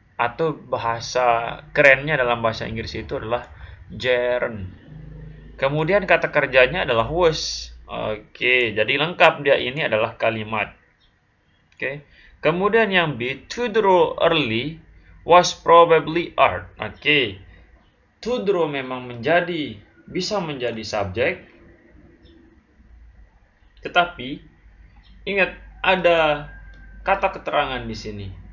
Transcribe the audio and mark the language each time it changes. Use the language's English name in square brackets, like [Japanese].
[Indonesian] Atau bahasa kerennya dalam bahasa Inggris itu adalah gerund. Kemudian kata kerjanya adalah was. Oke, jadi lengkap dia ini adalah kalimat. Oke. Kemudian yang B, [English] to draw early was probably art. [Indonesian] Oke. To draw memang bisa menjadi subjek. Tetapi ingat ada kata keterangan di sini.